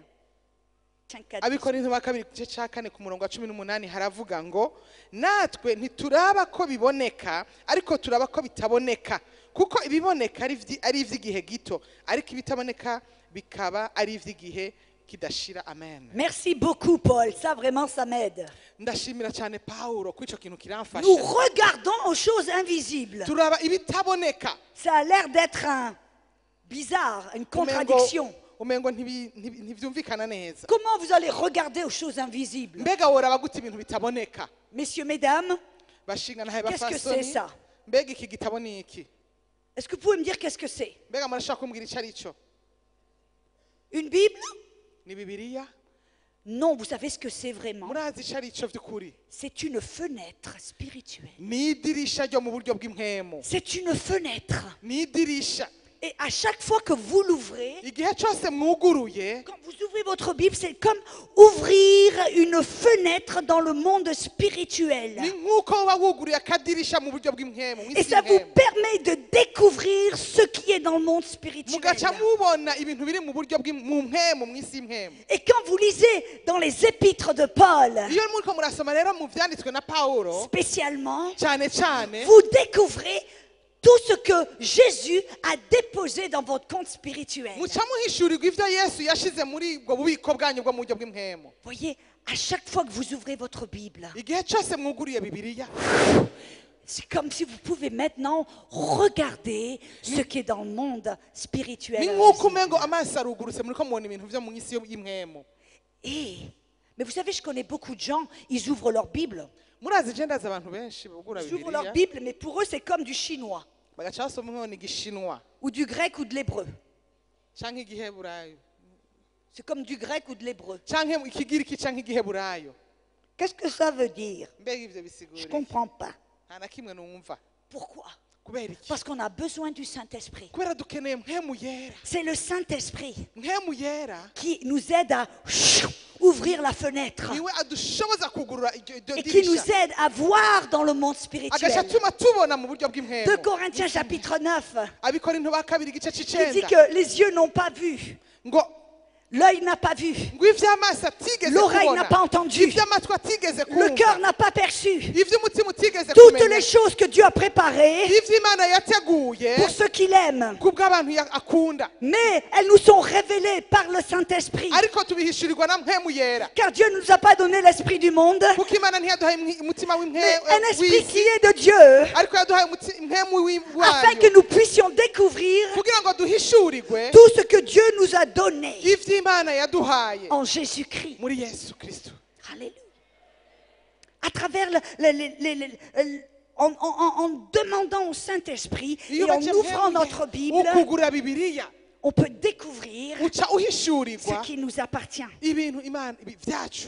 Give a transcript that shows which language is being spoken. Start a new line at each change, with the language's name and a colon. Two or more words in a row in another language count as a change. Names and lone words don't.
Rundi: Abikorinto ba kabiri igice ca kane ku murongo wa 18 haravuga ngo natwe ntituraba ko biboneka ariko turaba ko bitaboneka, kuko ibiboneka ari ivy'igihe gito ariko ibitaboneka bikaba ari ivy'igihe kidashira. Amen.
French: Merci beaucoup, Paul. Ça, vraiment, ça m'aide.
Rundi: Ndashimira cyane Paulo ko ico kintu kiramfasha.
French: Nous regardons aux choses invisibles.
Rundi: Turaba ibitaboneka.
French: Ça a l'air d'être bizarre, une contradiction.
Rundi: Umengo ntivyumvikana neza.
French: Comment vous allez regarder aux choses invisibles?
Rundi: Mbega woraba gute ibintu bitaboneka?
French: Messieurs, mesdames,
Rundi: Bashingana
French: qu'est-ce que c'est bafasoni. ça?
Rundi: Mbega iki gitabo ni iki?
French: Est-ce que vous pouvez me dire qu'est-ce que c'est?
Rundi: Mbega murashaka kumbwira ico ari cyo?
French: Une Bible?
Rundi: Ni Bibiliya?
French: Non, vous savez ce que c'est vraiment?
Rundi: Murazi ico ari cyo vy'ukuri?
French: C'est une fenêtre spirituelle.
Rundi: Ni idirisha ryo mu buryo bw'impwemu.
French: C'est une fenêtre.
Rundi: Ni idirisha.
French: Et à chaque fois que vous l'ouvrez,
Rundi: Igihe cyose mwuguruye,
French: quand vous ouvrez votre Bible, c'est comme ouvrir une fenêtre dans le monde spirituel.
Rundi: ni nk'uko uba wuguruye akadirisha mu buryo bw'impwemu,
French: Et
Rundi: mw'isi
French: ça vous
Rundi: y'impwemu.
French: permet de découvrir ce qui est dans le monde spirituel.
Rundi: Mugaca mubona ibintu biri mu buryo mu mpwemu, mw'isi y'impwemu.
French: Et quand vous lisez dans les épîtres de Paul,
Rundi: Iyo muriko murasoma rero mu vyanditswe na Paulo,
French: spécialement,
Rundi: cyane cyane
French: vous découvrez tout ce que Jésus a déposé dans votre compte spirituel.
Rundi: muca muhishurirwa ivyo Yesu yashize muri ubwo bubiko bwanyu bwo mu buryo bw'impwemu.
French: Voyez, à chaque fois que vous ouvrez votre Bible,
Rundi: Igihe cyose mwuguriye Bibiliya,
French: c'est comme si vous pouvez maintenant regarder ce qui est dans le monde spirituel.
Rundi: ni nk'uko umengo amaso arugurutse muriko mubona ibintu vyo mu isi y'impwemu.
French: Mais vous savez, je connais beaucoup de gens, ils ouvrent leur Bible.
Rundi: Murazi je ndazi abantu benshi bugura
French: Ils ouvrent leur
Rundi: Bibiliya
French: Bible, mais pour eux, c'est comme du chinois,
Rundi: bagaca basoma nk'ibona igishinwa
French: ou du grec ou de l'hébreu.
Rundi: canke igiheburayo
French: C'est comme du grec ou de l'hébreu.
Rundi: canke ikigiriki canke igiheburayo.
French: Qu'est-ce que ça veut dire?
Rundi: Mbega ivyo
French: Je ne
Rundi: bisigura
French: comprends pas.
Rundi: nta na kimwe numva.
French: Pourquoi?
Rundi: Kubera iki?
French: Parce qu'on a besoin du Saint-Esprit.
Rundi: Kubera dukeneye mpwemu yera.
French: C'est le Saint-Esprit
Rundi: Mpwemu yera
French: qui nous aide à ouvrir la fenêtre
Rundi: niwe adushoboza kugurura iryo
French: et qui nous
Rundi: dirisha,
French: aide à voir dans le monde
Rundi: agaca
French: spirituel.
Rundi: atuma tubona mu buryo 2 bw'impwemu.
French: Corinthiens chapitre 9,
Rundi: Abikorinto ba kabiri igice
French: il dit
Rundi: c'icenda
French: que les yeux n'ont pas vu,
Rundi: ngo
French: l'œil n'a pas vu,
Rundi: ngo ivy'amaso atigeze
French: l'oreille n'a
Rundi: kubona,
French: pas entendu,
Rundi: ivy'amatwi atigeze
French: le cœur
Rundi: kumva,
French: n'a pas perçu
Rundi: ivy'umutima utigeze
French: toutes
Rundi: kumenya,
French: les choses que Dieu a préparées
Rundi: ivy'Imana yateguye
French: pour ceux qui l'aiment.
Rundi: kubw'abantu akunda,
French: Mais elles nous sont révélées par le Saint-Esprit.
Rundi: ariko tubihishurirwa na mpwemu yera.
French: Car Dieu ne nous a pas donné l'esprit du monde,
Rundi: Kuko Imana ntiyaduhaye umutima
French: mais un esprit qui
Rundi: w'isi,
French: est de Dieu,
Rundi: ariko yaduhaye mpwemu
French: afin que
Rundi: wayo
French: nous puissions découvrir
Rundi: kugira ngo duhishurirwe
French: tout ce que Dieu nous a donné
Rundi: ivy'Imana yaduhaye
French: en Jésus-Christ.
Rundi: muri Yesu Kristo. Alléluia.
French: À travers en demandant au Saint-Esprit
Rundi: iyo
French: et en
Rundi: baciye
French: ouvrant
Rundi: mpembwe
French: notre Bible,
Rundi: ukugura bibiliya
French: on peut découvrir
Rundi: uca
French: ce
Rundi: uhishurirwa
French: qui nous appartient.
Rundi: ibintu imana vyacu.